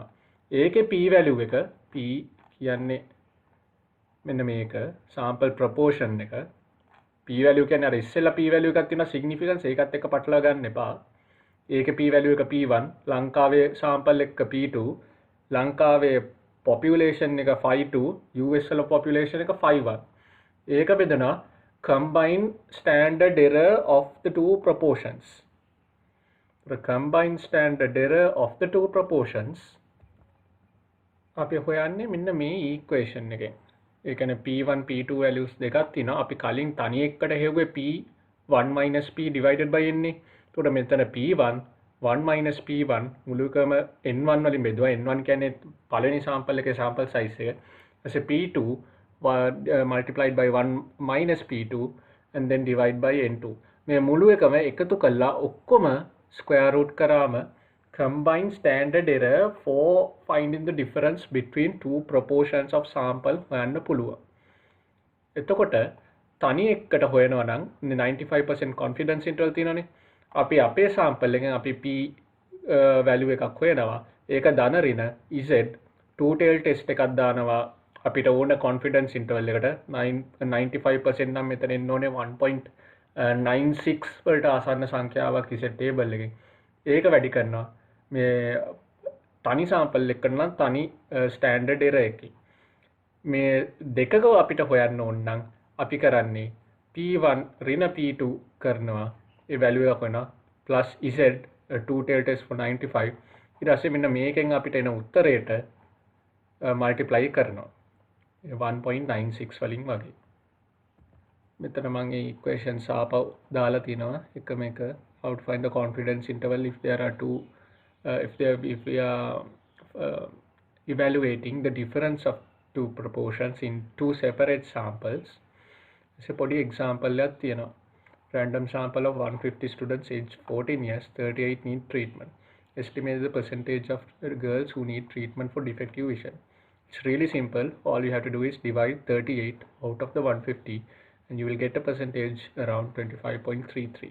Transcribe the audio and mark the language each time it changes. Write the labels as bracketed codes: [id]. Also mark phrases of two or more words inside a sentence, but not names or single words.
[si] ඒකේ [en] P value [si] එක P කියන්නේ මෙන්න මේක [en] sample proportion [si] එක. [en] P value [si] කියන්නේ අර ඉස්සෙල්ලා [en] P value [si] එකක් තියෙනවා significance ඒකත් එක්ක පටලවා ගන්න එපා. ඒකේ [en] P value [si] එක P1 ලංකාවේ sample එක P2 ලංකාවේ population එක 5.2 US වල population එක 5.1 ඒක බෙදනවා [en] combined standard error of the two proportions. The combined standard error of the two proportions [si] අපි හොයන්නේ මෙන්න මේ equation එකෙන්. ඒ කියන්නේ P1 P2 values දෙකක් තියෙනවා. අපි කලින් තනි එකට හෙව්වේ [en] P1 minus P divided by n [si] නේ. එතකොට මෙතන P1 1 minus P1 මුළුකම N1 වලින් බෙදුවා. N1 කියන්නේ පළවෙනි sample එකේ [en] sample size [si] එක. ඊපස්සේ P2 [en] multiplied by 1 minus P2 and then divide by N2. [si] මේ මුළු එකම එකතු කළා ඔක්කොම square root කරාම [en] combined standard error for finding the difference between two proportions of sample [si] හොයන්න පුළුවන්. එතකොට තනි එකට හොයනවා නම් 95% [en] confidence interval [si] තියෙනවනේ. අපි අපේ sample එකෙන් අපි P value එකක් හොයනවා. ඒක ධන ඍණ [en] Z two tail test [si] එකක් දානවා. අපිට ඕන [en] confidence interval [si] එකට 95% නම් මෙතන එන්න ඕනේ 1.96 වලට ආසන්න සංඛ්‍යාවක් [en] Z table [si] එකෙන්. ඒක වැඩි කරනවා. මේ තනි sample එකකට නම් තනි [en] standard error [si] එකකින්. මේ දෙකක අපිට හොයන්න ඕන නම් අපි කරන්නේ P1 ඍණ P2 කරනවා. ඒ value එක වෙනවා [en] plus Z two tail test for 95. [si] ඊට පස්සේ මෙන්න මේකෙන් අපිට එන උත්තරයට multiply කරනවා 1.96 වලින් වගේ. මෙතන මම ඒ equations ආපහු දාලා තිනවා එකම එක [en] how to find the confidence interval if there are two if we are evaluating the difference of two proportions in two separate samples. It's a body example [si] එකක් තියෙනවා. [en] Random sample of 150 students aged 14 years, 38 need treatment. Estimate the percentage of girls who need treatment for defective vision. It's really simple. All you have to do is divide 38 out of the 150 and you will get a percentage around 25.33.